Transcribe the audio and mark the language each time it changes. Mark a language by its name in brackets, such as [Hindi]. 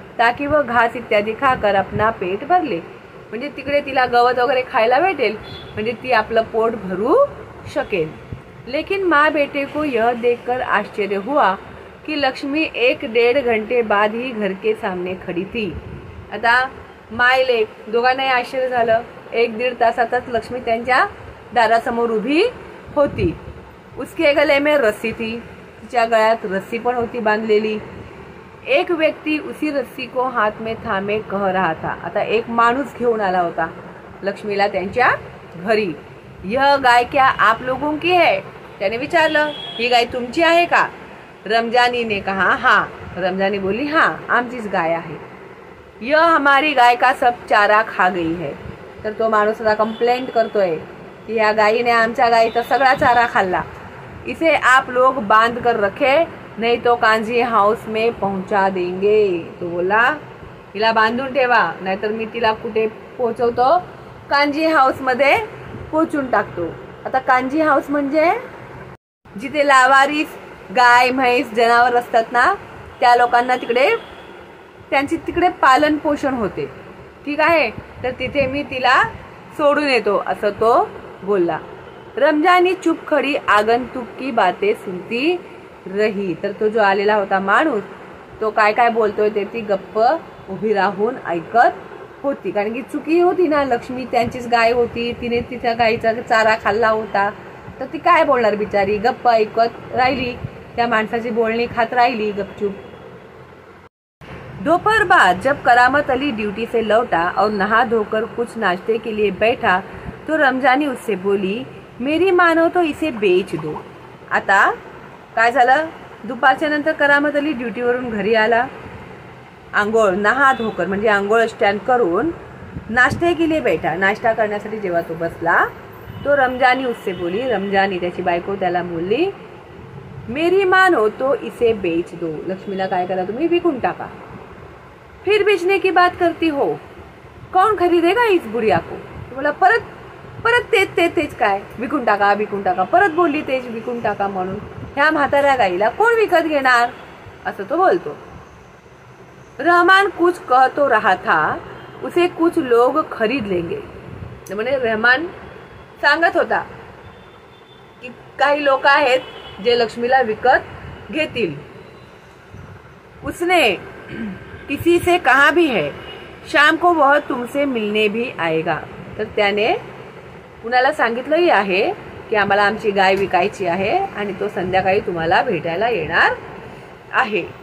[Hindi] ताकि वह घास इत्यादी खाकर अपना पेट भरले, [Marathi] म्हणजे तिकडे तिला गवत वगैरे खायला भेटेल, म्हणजे ती आपलं पोट भरू शकेल. [Hindi] लेकिन माँ बेटे को यह देखकर आश्चर्य हुआ कि लक्ष्मी 1-1.5 घंटे बाद ही घर के सामने खड़ी थी. [Marathi] आता मायले दोघांनाही आश्चर्य झालं. 1-1.5 तासातच लक्ष्मी त्यांच्या दारासमोर उभी होती. [Hindi] उसके गले में रस्सी थी, [Marathi] तिच्या गळ्यात रस्सी पण होती बांधलेली. [Hindi] एक व्यक्ति उसी रस्सी को हाथ में थामे कह रहा था. [Marathi] आता एक माणूस घेऊन आला होता लक्ष्मीला त्यांच्या घरी. [Hindi] यह गाय क्या आप लोगों की है, [Marathi] त्याने विचारलं, ही गाय तुमची आहे का. [Hindi] रमजानी ने कहा हाँ. [Marathi] रमजानी बोली हाँ, आमचीच गाय आहे. [Hindi] यह हमारी गाय का सब चारा खा गई है. [Marathi] तर तो माणूस आता कंप्लेंट करतोय की या गायीने आमच्या गायीचा सगळा चारा खाल्ला. [Hindi] इसे आप लोग बांध कर रखे, नहीं तो कांजी हाऊस में पहुंचा देंगे. [Marathi] तो बोला हिला बांधून ठेवा, नाहीतर मी तिला कुठे पोहोचवतो, कांजी हाऊस मध्ये पोहोचून टाकतो. आता कांजी हाऊस म्हणजे जिथे लावारीस गाय म्हैस जनावर असतात ना, त्या लोकांना त्यांची तिकडे पालन पोषण होते. ठीक आहे, तर तिथे मी तिला सोडून येतो, असं तो बोलला. [Hindi] रमजानी चुप खडी आगंतुक की बातें सुनती रही. [Marathi] तर तो जो आलेला होता माणूस, तो काय काय बोलतोय ते ती गप्प उभी राहून ऐकत होती. कारण की चुकी होती ना, लक्ष्मी त्यांचीच गाय होती, तिने तिच्या गायीचा चारा खाल्ला होता, तर ती काय बोलणार बिचारी, गप्प ऐकत राहिली, त्या माणसाची बोलणी खात राहिली गपचूप। [Hindi] दोपहर बाद जब करामत अली ड्यूटी से लौटा और नहा धोकर कुछ नाश्ते के लिए बैठा तो रमजानी उससे बोली, मेरी मानो तो इसे बेच दो। [Marathi] आता काय झालं, दुपारच्या नंतर करामत अली ड्युटीवरून घरी आला, आंघोळ [Hindi] नहा धोकर [Marathi] म्हणजे आंघोळ स्टँड करून [Hindi] नाश्ते के लिए बैठा, [Marathi] नाश्ता करण्यासाठी जेव्हा तो बसला तो [Hindi] रमजानी उससे बोली, [Marathi] रमजानी त्याची बायको त्याला बोलली, [Hindi] मेरी मानो तो इसे बेच दो, [Marathi] लक्ष्मीला काय करा तुम्ही विकून टाका। [Hindi] फिर बेचने की बात करती हो, कौन खरीदेगा इस गुड़िया को। [Marathi] तो बोला परत परत तेच काय विकून टाका, परत बोलली तेच विकून टाका म्हणून, ह्या म्हाताऱ्या गाईला कोण विकत घेणार, असं तो बोलतो। [Hindi] रहमान कुछ कह तो रहा था, उसे कुछ लोग खरीद लेंगे। [Marathi] म्हणजे रहमान सांगत होता की काही लोक आहेत जे लक्ष्मीला विकत घेतील। [Hindi] उसने किसी से कहा भी है, शाम को वह तुमसे मिलने भी आएगा। [Marathi] तर त्याने कुणाला सांगितलंही आहे की आम्हाला आमची गाय विकायची आहे आणि तो संध्याकाळी तुम्हाला भेटायला येणार आहे।